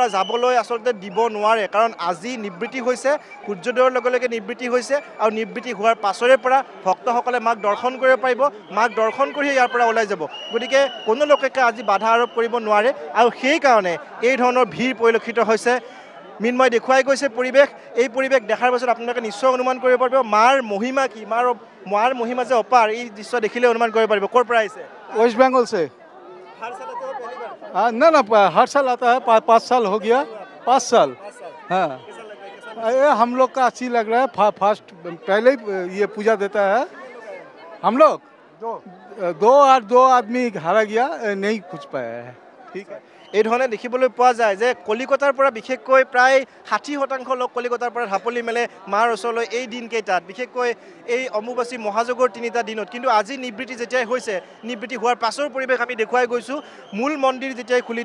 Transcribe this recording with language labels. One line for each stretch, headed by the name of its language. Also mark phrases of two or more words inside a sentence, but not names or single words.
Assamese: যাবলৈ আচলতে দিব নোৱাৰে কাৰণ আজি নিবৃত্তি হৈছে সূৰ্যোদয়ৰ লগে লগে নিবৃত্তি হৈছে আৰু নিবৃত্তি হোৱাৰ পাছৰে পৰা ভক্তসকলে মাক দৰ্শন কৰিব পাৰিব মাক দৰ্শন কৰি ইয়াৰ পৰা ওলাই যাব গতিকে কোনো লোকে আজি বাধা আৰোপ কৰিব নোৱাৰে আৰু সেইকাৰণে এই ধৰণৰ ভিৰ পৰিলক্ষিত হৈছে মিনময় দেখুৱাই গৈছে পৰিৱেশ এই পৰিৱেশ দেখাৰ পাছত আপোনালোকে নিশ্চয় অনুমান কৰিব পাৰিব মাৰ মহিমা কি মাৰ মহিমা যে অপাৰ এই দৃশ্য দেখিলে অনুমান কৰিব পাৰিব ক'ৰ পৰা আহিছে
Hindi: वेस्ट बंगाल से हाँ ना हर साल आता है 5 साल हो गया 5 साल हाँ ये हम लोग का अच्छी लग रहा है फर्स्ट पहले ही ये पूजा देता है हम लोग दो आदमी हारा गया नहीं पूछ पाया है ठीक है
Assamese: এই ধৰণে দেখিবলৈ পোৱা যায় যে কলিকতাৰ পৰা বিশেষকৈ প্ৰায় 60% লোক কলিকতাৰ পৰা ঢাপলি মেলে মাৰ ওচৰলৈ এই দিনকেইটাত বিশেষকৈ এই অম্বুবাচী মহাযজ্ঞৰ 3টা দিনত কিন্তু আজি নিবৃত্তি যেতিয়াই হৈছে নিবৃত্তি হোৱাৰ পাছৰ পৰিৱেশ আমি দেখুৱাই গৈছোঁ মূল মন্দিৰ যেতিয়াই খুলি